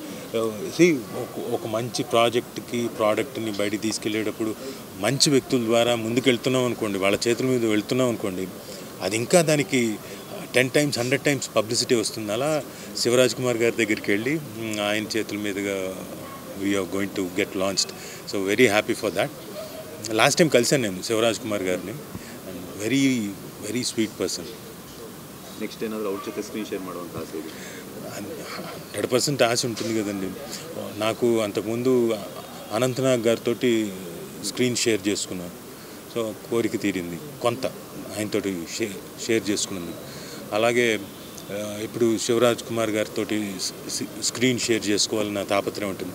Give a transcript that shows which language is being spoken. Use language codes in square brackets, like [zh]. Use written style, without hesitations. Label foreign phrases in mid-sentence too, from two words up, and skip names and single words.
[te] ఒక మంచి ప్రోడక్ట్ని బయటికి తీసుకెళ్ళేటప్పుడు మంచి వ్యక్తుల ద్వారా ముందుకు వెళ్తున్నాం అనుకోండి, వాళ్ళ చేతుల మీద వెళ్తున్నాం అనుకోండి, అది ఇంకా దానికి [en] 10 times 100 times [te] పబ్లిసిటీ వస్తుంది. అలా శివరాజ్ కుమార్ గారి దగ్గరికి వెళ్ళి ఆయన చేతుల మీదుగా [en] we're going to get launched. so very happy for that. last time [te] కలిసాను నేను శివరాజ్ కుమార్ గారిని. [en] and very sweet person. [kn] నెక్స్ట్ ఏనాದರೂ ಅವ್ರ ಜೊತೆ [en] screen share [kn] ಮಾಡುವಂಥ ಆಸೆ ಇದೆ? [te] 100% ఆశ ఉంటుంది కదండి. నాకు అంతకుముందు అనంతనాగ్ గారితో [en] screen share [te] చేసుకున్నాను. సో కోరిక తీరింది కొంత, ఆయనతోటి షేర్ చేసుకున్నాను. అలాగే ఇప్పుడు శివరాజ్ కుమార్ గారితో [en] screen share [te] చేసుకోవాలన్న తాపత్రయం ఉంటుంది.